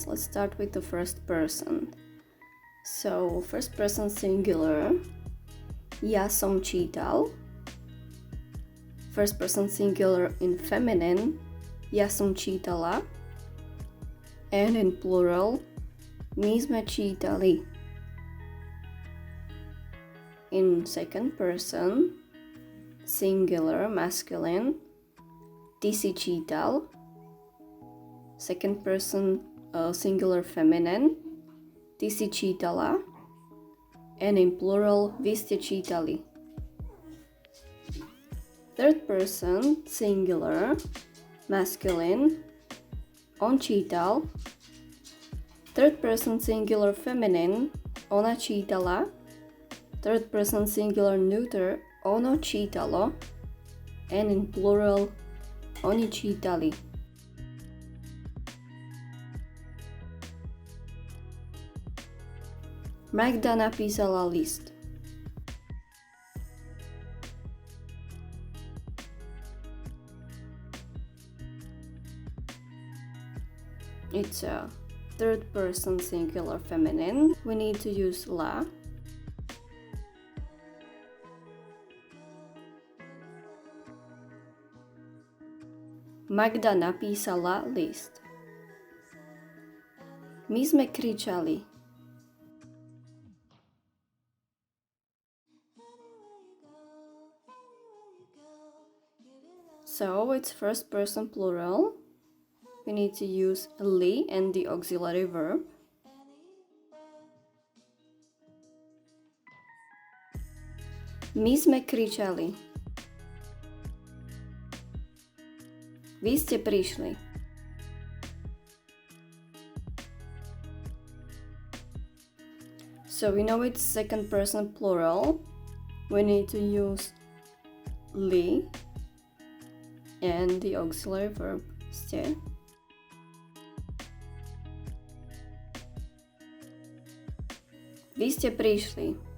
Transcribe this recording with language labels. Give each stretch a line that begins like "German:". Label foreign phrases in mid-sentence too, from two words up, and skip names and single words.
English: Let's start with the first person. So, first person singular,
Slovak: ja som čítal.
English: First person singular in feminine,
Slovak: ja som čítala.
English: And in plural,
Slovak: my sme čítali.
English: In second person singular, masculine,
Slovak: ty si čítal.
English: Second person singular feminine,
Slovak: ty si čítala.
English: And in plural,
Slovak: vy ste čítali.
English: Third person singular, masculine,
Slovak: on čítal.
English: Third person singular feminine,
Slovak: ona čítala.
English: Third person singular neuter,
Slovak: ono čítalo.
English: And in plural,
Slovak: oni čítali. Magda napísala list.
English: It's a third person singular feminine. We need to use la.
Slovak: Magda napísala list. My sme kričali.
English: So it's first person plural. We need to use li and the auxiliary verb.
Slovak: My sme kričali. Vy ste prišli.
English: So we know it's second person plural. We need to use li and the auxiliary verb ste.
Slovak: Vy ste prišli.